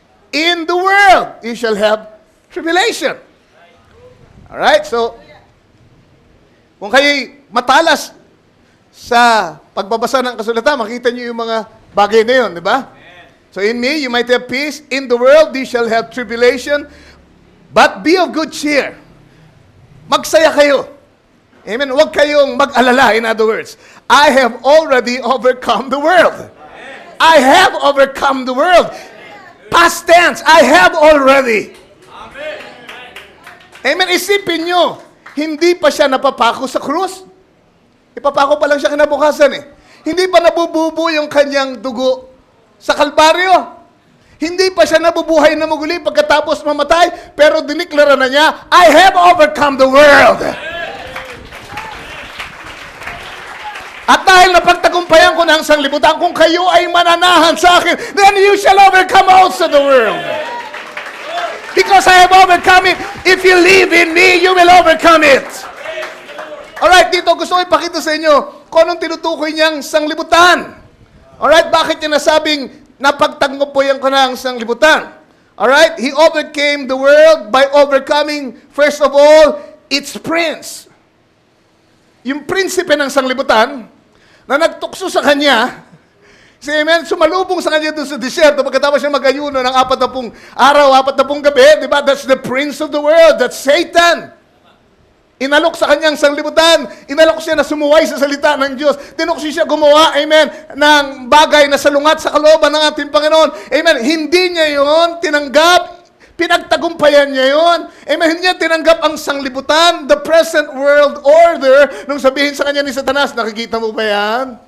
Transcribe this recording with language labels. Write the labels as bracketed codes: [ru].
[en] In the world, you shall have tribulation. [tl] Alright, so, kung kayo'y matalas sa pagbabasa ng kasulatan, makita niyo yung mga bagay na yun, di ba? [en] So, in me, you might have peace. In the world, you shall have tribulation. But be of good cheer. [tl] Magsaya kayo. [en] Amen? [tl] Huwag kayong mag-alala, [en] in other words. I have already overcome the world. I have overcome the world. Past tense, I have already. Amen. [tl] Isipin nyo, hindi pa siya napapako sa krus. Ipapako pa lang siya kinabukasan eh. Hindi pa nabububo yung kanyang dugo sa Kalbaryo. Hindi pa siya nabubuhay na muli pagkatapos mamatay, pero diniklara na niya, [en] I have overcome the world. [tl] At dahil napagtagumpayan ko ng sanglibutan, kung kayo ay mananahan sa akin, [en] then you shall overcome also the world. Because I have overcome it. If you live in me, you will overcome it. [tl] Alright, dito gusto ko ipakita sa inyo kung anong tinutukoy niyang sanglibutan. Alright, bakit niya nasabing napagtagumpayan ko ng sanglibutan? [en] Alright, he overcame the world by overcoming, first of all, its prince. [tl] Yung prinsipe ng sanglibutan, na nagtukso sa kanya, si Amen, sumalubong sa kanya doon sa disyerto pagkatapos siya mag-ayuno ng 40 araw, 40 gabi, di ba? [en] That's the prince of the world, that's Satan. [tl] Inalok sa kanyang sanglibutan, inalok siya na sumuway sa salita ng Diyos, tinukso siya gumawa, amen, ng bagay na salungat sa kalooban ng ating Panginoon. Amen, hindi niya yon tinanggap, pinagtagumpayan niya yon. Amen, hindi niya tinanggap ang sanglibutan, [en] the present world order, [tl] nung sabihin sa kanya ni Satanas, nakikita mo ba yan?